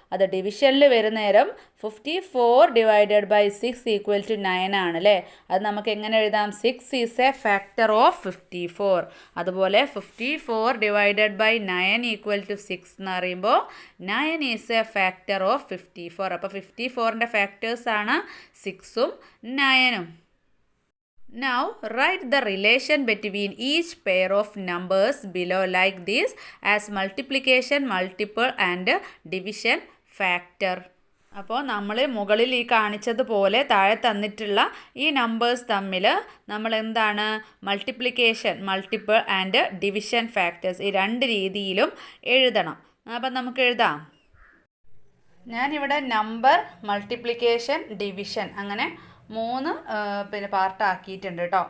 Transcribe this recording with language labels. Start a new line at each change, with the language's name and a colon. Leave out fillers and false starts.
Malayalam: അത് ഡിവിഷനിൽ വരുന്ന നേരം
English: 54 divided by 6 equal to 9
Malayalam: ആണ് അല്ലേ. അത് നമുക്ക് എങ്ങനെ എഴുതാം?
English: 6 is a factor of 54. അതുപോലെ 54 divided by 9 equal to 6
Malayalam: എന്ന് പറയുമ്പോൾ
English: 9 is a factor of 54.
Malayalam: അപ്പോൾ 54ൻ്റെ ഫാക്ടേഴ്സാണ് 6ഉം 9ഉം.
English: Now write the relation between each pair of numbers below like this as multiplication, multiple and division factor.
Malayalam: അപ്പോൾ നമ്മൾ മുകളിൽ ഈ കാണിച്ചതുപോലെ താഴെ തന്നിട്ടുള്ള ഈ നമ്പേഴ്സ് തമ്മിൽ നമ്മൾ എന്താണ്?
English: multiplication, multiple and division factors
Malayalam: ഈ 2 രീതിയിലും എഴുതണം. അപ്പം നമുക്ക് എഴുതാം. ഞാനിവിടെ നമ്പർ, മൾട്ടിപ്ലിക്കേഷൻ, ഡിവിഷൻ അങ്ങനെ 3 പാർട്ടാക്കിയിട്ടുണ്ട് കേട്ടോ.